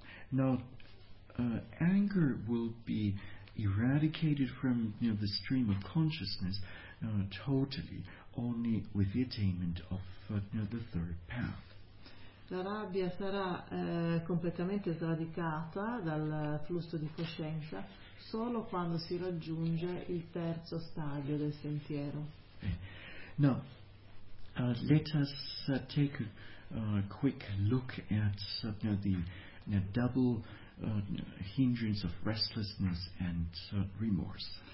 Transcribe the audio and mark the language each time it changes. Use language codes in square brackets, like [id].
[en] Now, anger will be eradicated from the stream of consciousness totally only with the attainment of the third path. [it] La rabbia sarà completamente sradicata dal flusso di coscienza solo quando si raggiunge il terzo stadio del sentiero. [en] Okay. Now, let us take a quick look at the double hindrance of restlessness and remorse.